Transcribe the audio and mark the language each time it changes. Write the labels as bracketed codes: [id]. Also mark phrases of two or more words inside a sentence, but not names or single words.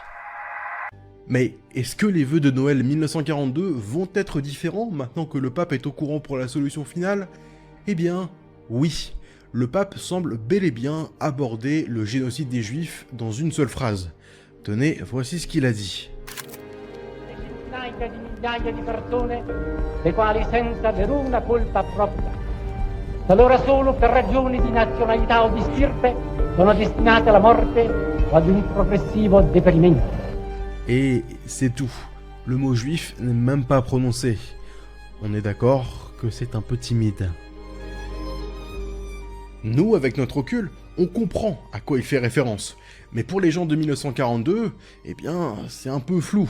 [fr] Mais est-ce que les vœux de Noël 1942 vont être différents maintenant que le pape est au courant pour la solution finale ? Eh bien, oui. Le pape semble bel et bien aborder le génocide des Juifs dans une seule phrase. Tenez, voici ce qu'il a dit. [it] Centinaia di migliaia di persone, le quali senza veruna colpa propria, talora solo per ragioni di nazionalità o di stirpe, sono destinate alla morte o ad un progressivo deperimento. [fr] Et c'est tout. Le mot juif n'est même pas prononcé. On est d'accord que c'est un peu timide. Nous, avec notre recul, on comprend à quoi il fait référence. Mais pour les gens de 1942, eh bien, c'est un peu flou.